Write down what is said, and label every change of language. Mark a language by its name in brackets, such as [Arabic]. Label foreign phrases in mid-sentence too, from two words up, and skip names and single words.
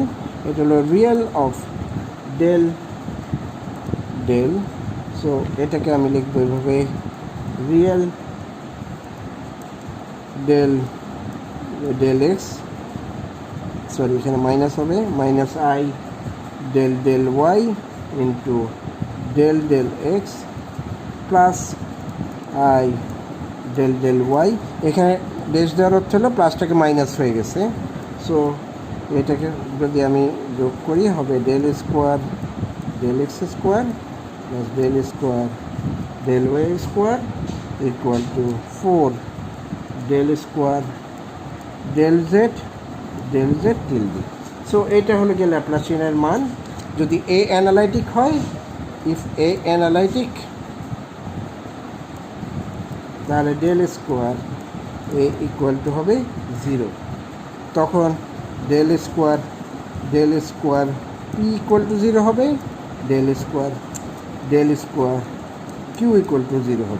[Bangla] এটা হলো [English] real of del. [Bangla] সো এটাকে আমি লিখবো এইভাবে [English] real del x, sorry [Bangla] এখানে মাইনাস হবে, [English] minus i del y into del x plus i del y. [Bangla] এখানে ডেশ দেওয়ার অর্থ হলো প্লাসটাকে মাইনাস হয়ে গেছে। সো এটাকে যদি আমি যোগ করি হবে [English] del square del x square plus del square del y square equal to 4 del square del z tilde. [Bangla] সো এটা হলো গিয়ে ল্যাপ্লাসিয়ানের মান। যদি এ অ্যানালাইটিক হয়, [English] if A analytic, তাহলে del square A equal to হবে 0। তখন del square P equal to 0 হবে, del square Q equal to 0 হবে।